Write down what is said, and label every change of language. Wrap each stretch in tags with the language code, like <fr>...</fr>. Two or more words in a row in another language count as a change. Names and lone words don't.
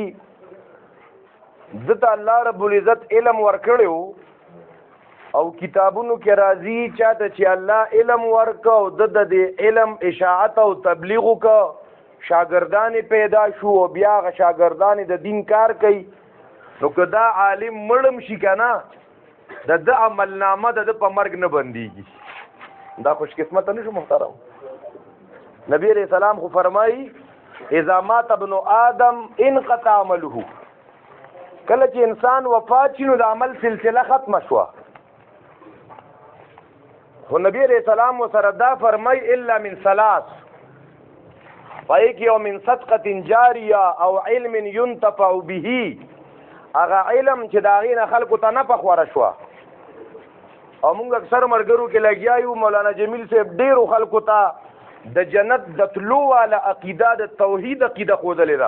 <ps>ده ته الله رب العزت علم ورکړی او کتابونو کې راځي چاته چې الله علم ورکړ او د دې علم اشاعت او تبلیغ وکړ، شاګردان پیدا شو او بیا هغه شاګردان د دین کار کوي. نو که دا عالم مړم شي که نه، د ده عملنامه د ده په مرګ نه بندېږي. دا خوش قسمته نه شو محترم؟ نبی</ps> <ar>علیہ السلام</ar> <ps>خو فرمایي</ps> <ar>اذا مات ابن آدم انقطع عمله.</ar> <ps>کله چې انسان وفات شي نو د عمل سلسله ختمه شوه. خو نبی</ps> <ar>علیہ السلام</ar> <ps>ورسره دا فرمایي</ps> <ar>الا من ثلاث،</ar> <ps>پای کې یو</ps> <ar>من صدقة جاریه</ar> <ps>او</ps> <ar>علم ينتفع به،</ar> <ps>هغه علم چې د هغې نه خلکو ته نفع خوره شوه. او موږ اکثر ملګرو کې لګیا یو، مولانا جمیل صاحب ډېرو خلکو ته د جنت د تلو والا عقیده د توحید عقیده ښودلې ده.</ps>